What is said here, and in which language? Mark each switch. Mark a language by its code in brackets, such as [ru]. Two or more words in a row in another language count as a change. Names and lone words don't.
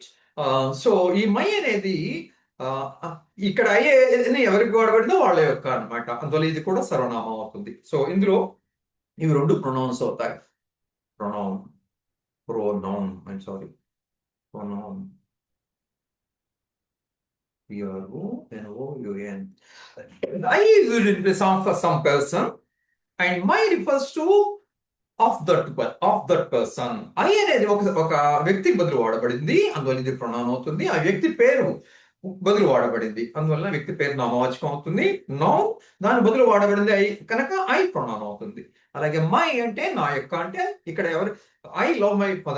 [te] సో ఈ మై అనేది ఆ, ఇక్కడ అయ్యే ఎవరికి వాడబడిందో వాళ్ళ యొక్క అన్నమాట. అందువల్ల ఇది కూడా సర్వనామం అవుతుంది. సో ఇందులో ఇవి రెండు ప్రొనౌన్స్ అవుతాయి. [en] pronoun, pronoun, I'm sorry, pronoun. P-R-O-N-O-U-N. I is in place of some person, and my refers to of that person. [te] ఐ అనేది ఒక వ్యక్తికి బదులు వాడబడింది, అందువల్ల ఇది ప్రొనౌన్ అవుతుంది. ఆ వ్యక్తి పేరు బదులు వాడబడింది, అందువల్ల వ్యక్తి పేరు నామవాచకం అవుతుంది. నౌన్ దాని బదులు వాడబడింది ఐ కనుక [en] I pronoun [te] అవుతుంది. అలాగే మై అంటే నా యొక్క, అంటే ఇక్కడ ఎవరు? [en] I love my mother.